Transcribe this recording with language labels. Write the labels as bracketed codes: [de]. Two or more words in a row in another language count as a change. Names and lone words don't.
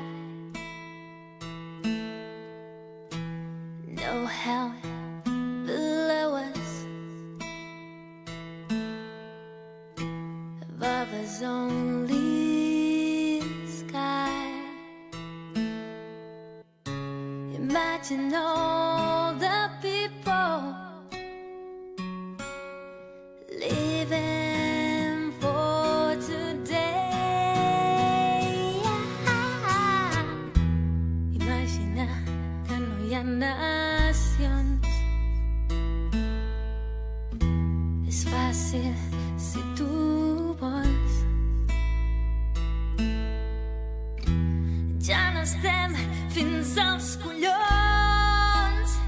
[en] No hell below us, above us only sky. Imagine all the people living for today. [ca] Imagina que no hi ha nacions. És fàcil si tu vols. Ja n'estem fins als collons.